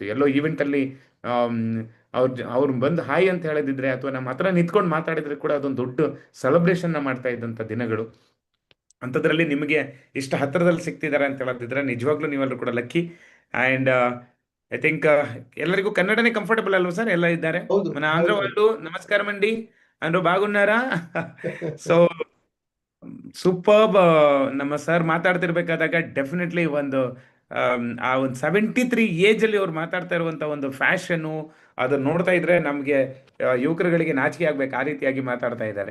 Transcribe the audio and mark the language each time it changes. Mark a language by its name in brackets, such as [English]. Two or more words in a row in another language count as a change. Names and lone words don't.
[Kannada] ಎಲ್ಲೋ ಈವೆಂಟಲ್ಲಿ ಅವ್ರು ಬಂದು ಹಾಯ್ ಅಂತ ಹೇಳಿದಿದ್ರೆ ಅಥವಾ ನಮ್ಮ ಹತ್ರ ನಿಂತ್ಕೊಂಡು ಮಾತಾಡಿದ್ರೆ ಕೂಡ ಅದೊಂದು ದೊಡ್ಡ ಸೆಲೆಬ್ರೇಷನ್ನ ಮಾಡ್ತಾ ಇದ್ದಂಥ ದಿನಗಳು. ಅಂಥದ್ರಲ್ಲಿ ನಿಮಗೆ ಇಷ್ಟ ಹತ್ತಿರದಲ್ಲಿ ಸಿಗ್ತಿದ್ದಾರೆ ಅಂತ ಹೇಳೋದಿದ್ರೆ ನಿಜವಾಗ್ಲೂ ನೀವೆಲ್ಲರೂ ಕೂಡ ಲಕ್ಕಿ. [English] and I think [Kannada] ಎಲ್ಲರಿಗೂ ಕನ್ನಡನೇ ಕಂಫರ್ಟಬಲ್ ಅಲ್ವಾ ಸರ್? ಎಲ್ಲ ಇದ್ದಾರೆ [Telugu] మన ఆంధ్ర వాళ్ళు. నమస్కారం అండి, అందరూ బాగున్నారా? [English] so superb. [Kannada] ನಮ್ಮ ಸರ್ ಮಾತಾಡ್ತಿರ್ಬೇಕಾದಾಗ ಡೆಫಿನೆಟ್ಲಿ ಒಂದು ಆ ಒಂದು 73 ಏಜಲ್ಲಿ ಅವ್ರು ಮಾತಾಡ್ತಾ ಇರುವಂಥ ಒಂದು ಫ್ಯಾಷನ್ನು ಅದನ್ನು ನೋಡ್ತಾ ಇದ್ರೆ ನಮಗೆ ಯುವಕರುಗಳಿಗೆ ನಾಚಿಕೆ ಆಗ್ಬೇಕು, ಆ ರೀತಿಯಾಗಿ ಮಾತಾಡ್ತಾ ಇದ್ದಾರೆ.